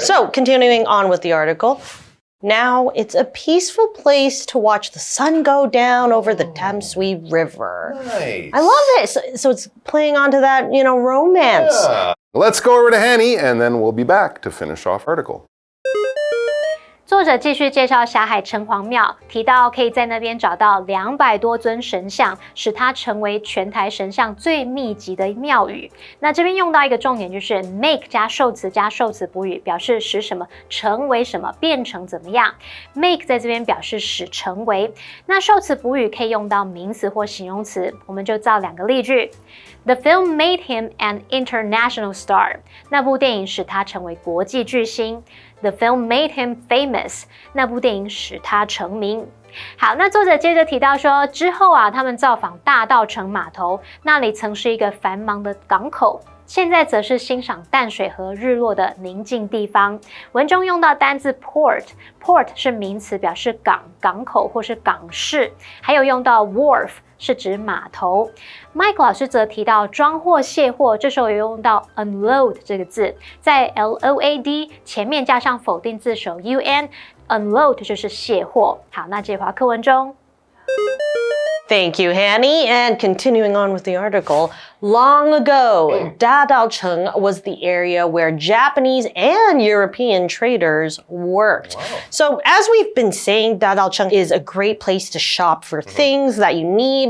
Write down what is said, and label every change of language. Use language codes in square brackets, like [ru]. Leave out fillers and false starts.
[en] So, continuing on with the article. Now it's a peaceful place to watch the sun go down over the Damshui River. Nice. I love it. So it's playing onto that, romance. Yeah. Let's go over to Hanny, and then we'll be back to finish off article. [zh] 作者继续介绍霞海城隍庙，提到可以在那边找到200多尊神像，使它成为全台神像最密集的庙宇。那这边用到一个重点，就是 make 加受词加受词补语，表示使什么成为什么，变成怎么样。 make 在这边表示使成为。那受词补语可以用到名词或形容词，我们就造2个例句。 [en] The film made him an international star. [zh] 那部电影使他成为国际巨星。 [en] The film made him famous. [zh] 那部电影使他成名。好，那作者接着提到说，之后他们造访大稻埕码头，那里曾是一个繁忙的港口。现在则是欣赏淡水河日落的宁静地方。文中用到单字 port 是名词，表示港、港口或是港市，还有用到 wharf 是指码头。 Mike 老师则提到装货卸货，这时候有用到 unload 这个字，在 load 前面加上否定字首 un，unload 就是卸货。好，那这句话课文中。 [en] Thank you, Hanny. And continuing on with the article, long ago, Dadaocheng was the area where Japanese and European traders worked. Wow. So as we've been saying, Dadaocheng is a great place to shop for things that you need.